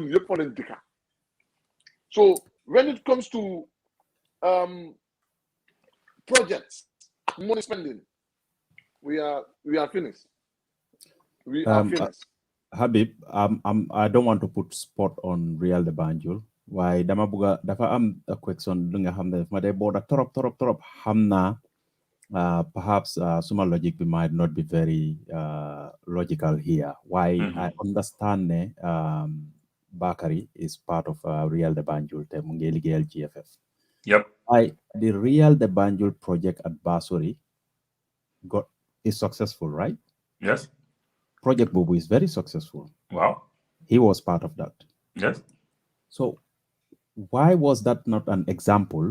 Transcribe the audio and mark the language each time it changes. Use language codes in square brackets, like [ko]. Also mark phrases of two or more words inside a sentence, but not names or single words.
[en] So when it comes to projects, money spending, we are finished. We are finished. Habib, I don't want to put spot on Real de Banjul. [wo] Why dama buga dafa am a question lu nga xamne ma day boda torop xamna perhaps suma logic [en] might not be very logical here. Why I understand Bakary is part of Real de Banjul [wo] te mu ngi liggéeyal [en] GFF. Yep. The Real de Banjul project at Basori is successful, right? Yes. Project Bubu is very successful. Wow. He was part of that. Yes. So why was that not an example?